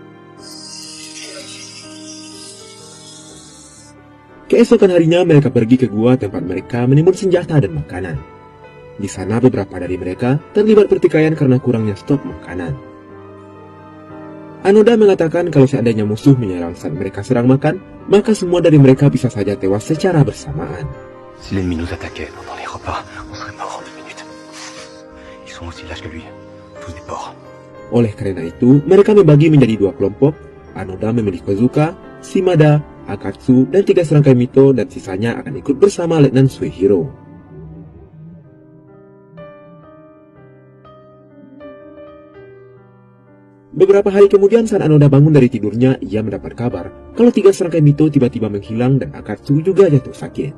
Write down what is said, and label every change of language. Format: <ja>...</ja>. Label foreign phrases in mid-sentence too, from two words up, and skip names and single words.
<id>Keesokan harinya mereka pergi ke gua tempat mereka menimbun senjata dan makanan. Di sana beberapa dari mereka terlibat pertikaian karena kurangnya stok makanan. Anoda mengatakan kalau seandainya musuh menyerang saat mereka sedang makan, maka semua dari mereka bisa saja tewas secara bersamaan.</id> <fr>Si l'ennemi nous attaquait pendant les repas, on serait mort en 2 minutes. Ils sont aussi lâches que lui, tous des porcs.</fr> <id>Oleh karena itu, mereka membagi menjadi 2 kelompok. Anoda memilih Kozuka, Shimada, Akatsu, dan 3 serangkai Mito, dan sisanya akan ikut bersama Letnan Suehiro. Beberapa hari kemudian saat Anoda bangun dari tidurnya, ia mendapat kabar kalau 3 serangkai Mito tiba-tiba menghilang dan Akatsu juga jatuh sakit.</id>